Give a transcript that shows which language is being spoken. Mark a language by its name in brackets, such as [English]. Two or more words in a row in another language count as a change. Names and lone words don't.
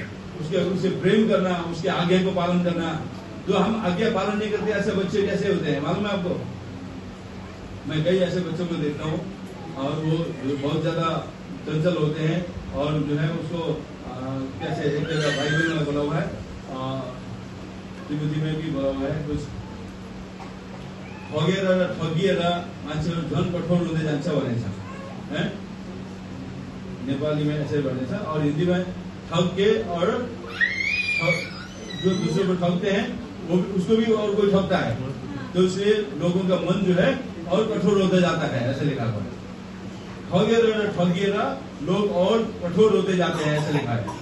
[Hindi] उससे प्रेम करना, उसके आज्ञा को पालन करना। जो हम आज्ञा पालन नहीं करते ऐसे बच्चे कैसे होते हैं मालूम है आपको? मैं कई ऐसे बच्चों को देखता हूँ और वो बहुत ज्यादा चंचल होते हैं और जो है उसको कैसे एक जगह बाइबल में बोला हुआ है, तिमोथी में भी बोला हुआ है, कुछ [Nepali] ठगिएर मान्छेहरू झन् कठोर हुँदै जान्छ भनेछ [Hindi] है। नेपाली में ऐसे बनेछ और हिंदी में ठग के और जो दूसरे को ठगते हैं वो उसको भी और कोई ठगता है, तो इसलिए लोगों का मन जो है और कठोर होता जाता है, ऐसे लिखा हुआ है। ठगिएर लोग और कठोर होते जाते हैं, ऐसे लिखा है।